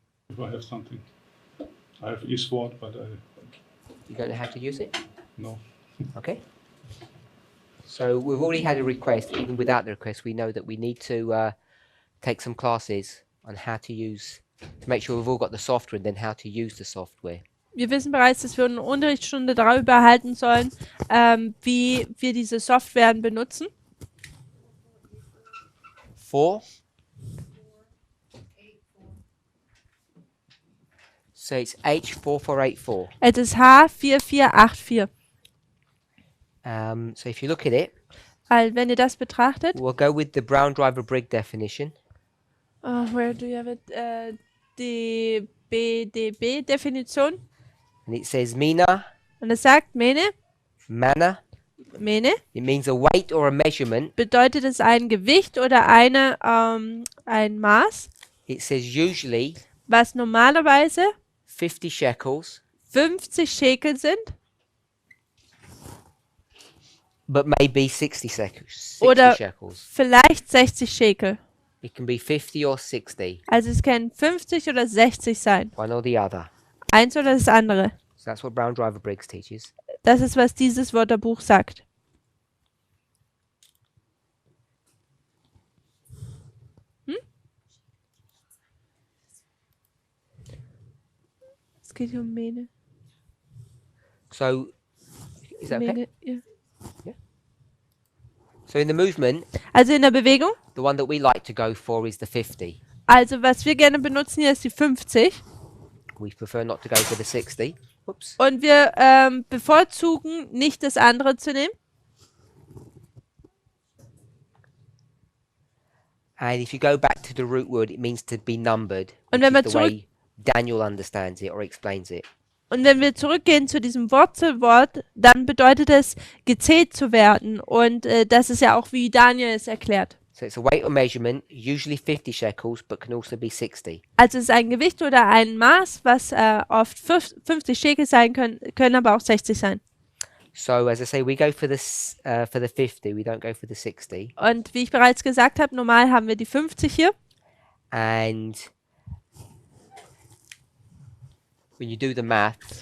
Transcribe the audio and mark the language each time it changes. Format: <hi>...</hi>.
<en>If I have something. I have eSword, but You don't know how to use it? no. Okay. So we've already had a request. Even without the request, we know that we need to take some classes on how to use, to make sure we've all got the software and then how to use the software.</en> <de>Wir wissen bereits, dass wir eine Unterrichtsstunde darüber erhalten sollen, wie wir diese Softwaren benutzen.</de> <en>4. So it's H4484.</en> <de>Es ist H4484.</de> <en>So if you look at it,</en> <de>Also wenn ihr das betrachtet,</de> <en>we'll go with the Brown Driver Briggs definition. where do you have it?</en> <de>Die BDB-Definition.</de> <en>And it says Mina,</en> <de>Und es sagt, Mene,</de> <en>Mana.</en> <de>Mene,</de> <en>It means a weight or a measurement.</en> <de>bedeutet es ein Gewicht oder ein Maß,</de> <en>It says usually</en> <de>was normalerweise</de> <en>50 shekels,</en> <de>50 Schekel sind</de> <en>but maybe 60 shekels. 60</en> <de>Oder-</de> <en>shekels.</en> <de>vielleicht 60 Schekel.</de> <en>It can be 50 or 60,</en> <de>Also es können 50 oder 60 sein.</de> <en>one or the other.</en> <de>Eins oder das andere.</de> <en>So that's what Brown Driver Briggs teaches.</en> <de>Das ist, was dieses Wörterbuch sagt. Es geht hier um Mene.</de> <en>So, is that okay?</en> <de>Mene, ja.</de> <en>So in the movement,</en> <de>Also in der Bewegung.</de> <en>the one that we like to go for is the 50.</en> <de>Also was wir gerne benutzen hier ist die 50.</de> <en>We prefer not to go for the 60. Whoops.</en> <de>Und wir bevorzugen nicht das andere zu nehmen.</de> <en>And if you go back to the root word, it means to be numbered,</en> <de>Und wenn wir</de> <en>is the way Daniel understands it or explains it.</en> <de>Und wenn wir zurückgehen zu diesem Wurzelwort, dann bedeutet es, gezählt zu werden. Und das ist ja auch, wie Daniel es erklärt.</de> <en>So it's a weight or measurement, usually 50 shekels, but can also be 60.</en> <de>Also es ist ein Gewicht oder ein Maß, was oft 50 Schekel sein können aber auch 60 sein.</de> <en>So as I say, we go for the 50. We don't go for the 60.</en> <de>Und wie ich bereits gesagt habe, normal haben wir die 50 hier.</de> <en>And when you do the math,</en>